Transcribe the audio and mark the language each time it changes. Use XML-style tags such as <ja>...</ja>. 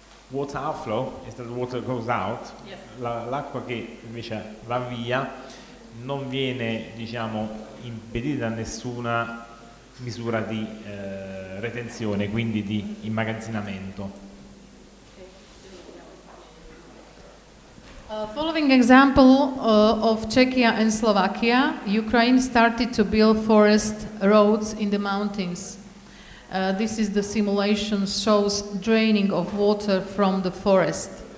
<en>Water outflow is that the water goes out. Yes.</en> <it>L'acqua che invece va via non viene, diciamo, impedita da nessuna misura di retenzione, quindi di immagazzinamento.</it> <en>Following example of Czechia and Slovakia, Ukraine started to build forest roads in the mountains. This is the simulation, shows draining of water from the forest.</en>